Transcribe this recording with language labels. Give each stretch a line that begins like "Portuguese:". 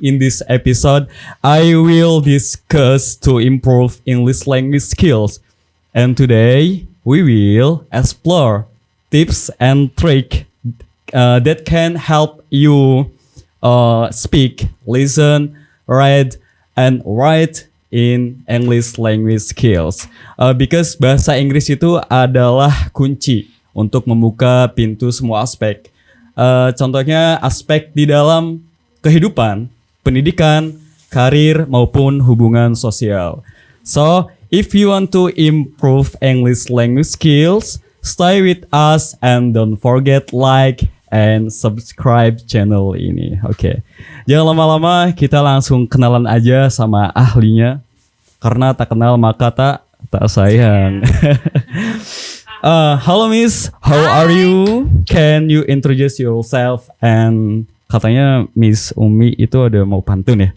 English: In this episode, I will discuss to improve English language skills. And today, we will explore tips and tricks that can help you speak, listen, read, and write in English language skills.
Indonesian: Because bahasa Inggris itu adalah kunci untuk membuka pintu semua aspek. Contohnya aspek di dalam kehidupan, pendidikan, karir maupun hubungan sosial.
English: So, if you want to improve English language skills, stay with us and don't forget like and subscribe channel ini.
Indonesian: Oke. Jangan lama-lama, kita langsung kenalan aja sama ahlinya. Karena tak kenal maka tak sayang. Halo Miss,
English: how are you? Can you introduce yourself?
Indonesian: And katanya Miss Umi itu ada mau pantun ya?